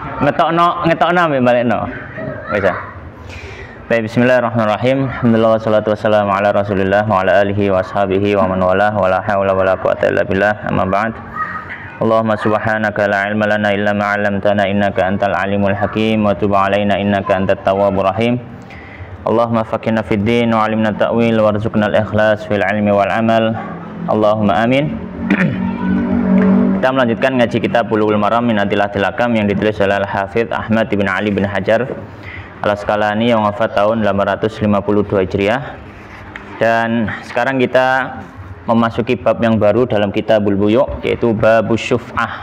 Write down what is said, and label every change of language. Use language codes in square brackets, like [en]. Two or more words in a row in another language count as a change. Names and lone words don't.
[jv] ngetokno ambek balekno. Wis ya. Baik, [ar] بسم الله الرحمن الرحيم. الحمد لله والصلاة والسلام على رسول الله وعلى آله وأصحابه ومن والاه ولا حول ولا قوة إلا بالله. أما بعد. اللهم سبحانك لا علم لنا إلا ما علمتنا إنك أنت العليم الحكيم وتب علينا إنك أنت التواب الرحيم. اللهم فقهنا في الدين وعلمنا التأويل وارزقنا الإخلاص في العلم والعمل. اللهم آمين. [id] Kita melanjutkan ngaji kitab Bulughul Maram min Adillatil Ahkam yang ditulis oleh Al-Hafidz Ahmad bin Ali bin Hajar Al-Asqalani yang wafat tahun 852 Hijriah. Dan sekarang kita memasuki bab yang baru dalam Kitabul Buyu', yaitu Babus Syuf'ah.